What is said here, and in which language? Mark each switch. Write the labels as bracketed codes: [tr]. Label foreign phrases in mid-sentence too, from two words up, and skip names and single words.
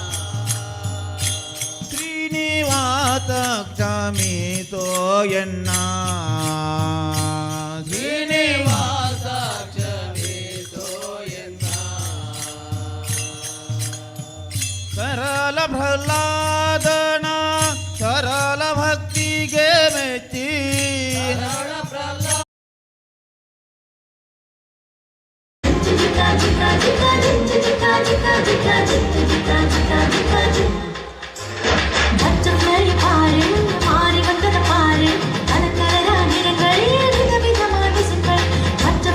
[kn] ಶ್ರೀನಿವಾಸ ಕ್ಷಮಿತೋ ಎನ್ನ ಶ್ರೀನಿವಾಸ ಕ್ಷಮಿಸೋ ಎನ್ನ ಸರಳ ಪ್ರಹ್ಲಾದನ ಸರಳ ಭಕ್ತಿಗೆ ಮೆಚ್ಚಿ [ta] பச்சை பாரு மாறி வந்தத பாரு கலக்கர நிறங்களே விதவிதமான சிங்கள் பச்சை